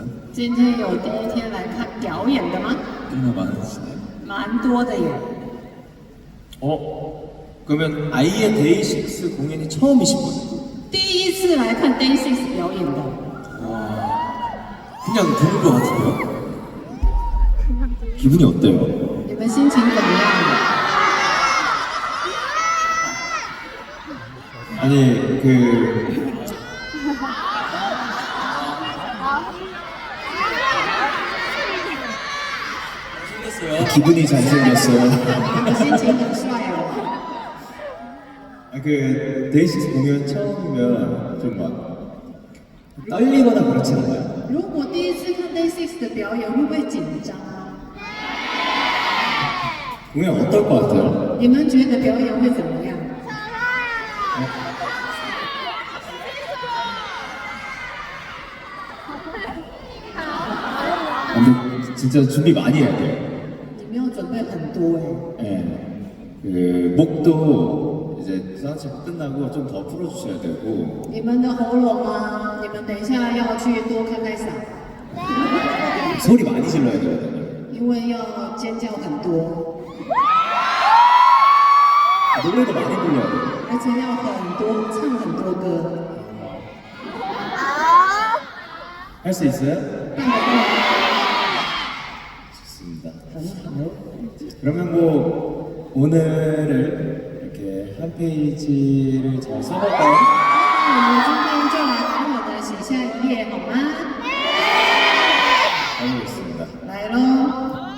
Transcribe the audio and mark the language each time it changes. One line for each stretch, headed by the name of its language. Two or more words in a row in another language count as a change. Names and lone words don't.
Chinese: 今天有第一天来看表演的吗？
Korean: 꽤나 많으시네요.
Chinese: 蛮多的耶。
Korean: 그러면 아이의 데이식스 공연이 처음이신 거예요?
Chinese: 第一次来看 Day6 表演的，
Korean: 그냥 보는 것 같은데요? 기분이 어때요?
Chinese: 你们心情怎么样？
Korean: 아니 생겼어요. 기분이 잘생겼어요.
Chinese: 你的心情很帅哦。
Korean: 아, 그 데이식스 공연 처음이면 좀 막 떨리거나 그렇지 않나요?
Chinese: 如果第一次看 Day6 的表演，会不会紧张啊？
Korean: 공연 어떨 것 같아요?
Chinese: 你们觉得表演会怎么样？
Korean: 근데 진짜 준비 많이 해야 돼요.
Chinese: 你们要准备很多哎。
Korean: 네. 그 목도 이제 사실 끝나고 좀 더 풀어주셔야 되고
Chinese: 你们的喉咙啊，你们等一下要去多开开嗓，
Korean: 소리 많이 질러야 되거든요.
Chinese: 因为要尖叫很多，
Korean: 노래도 많이 불러야 돼요.
Chinese: 而且要很多唱很多歌，
Korean: 할 수 있어요?
Chinese: 办得到？
Korean: 좋습니다.
Chinese: 很好。
Korean: 그러면 뭐 오늘을 이렇게 한 페이지를 잘 써볼까요?
Chinese: 那我们今天就来好好的写下一页，好吗？
Korean: 해보겠습니다.
Chinese: 来喽。